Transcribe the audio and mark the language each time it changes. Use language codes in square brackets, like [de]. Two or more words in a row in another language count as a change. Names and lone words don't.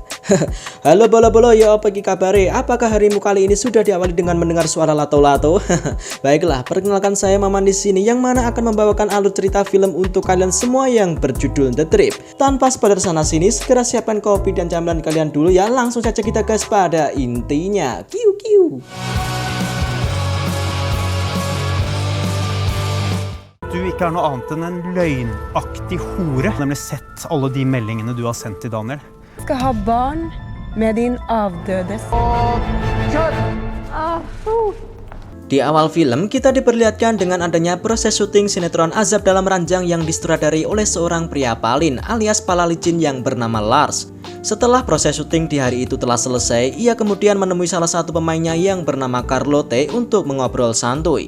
[id] Halo bolo-bolo, ya apa kabare? Apakah harimu kali ini sudah diawali dengan mendengar suara lato-lato? Baiklah, perkenalkan saya Maman di sini yang mana akan membawakan alur cerita film untuk kalian semua yang berjudul The Trip. Tanpa spoiler sana sini, segera siapkan kopi dan camilan kalian dulu ya. Langsung saja kita gas pada intinya. Kiu kiu. [no] Du ikke er noe annet enn en løgnaktig hore. Jeg har nemlig sett alle de meldingene du har sendt til Daniel. Skal ha barn med din avdøde. [id] Di awal film, kita diperlihatkan dengan adanya proses syuting sinetron Azab Dalam Ranjang yang disutradari oleh seorang pria Palin alias pala licin yang bernama Lars. Setelah proses syuting di hari itu telah selesai, ia kemudian menemui salah satu pemainnya yang bernama Carlotte untuk mengobrol santuy.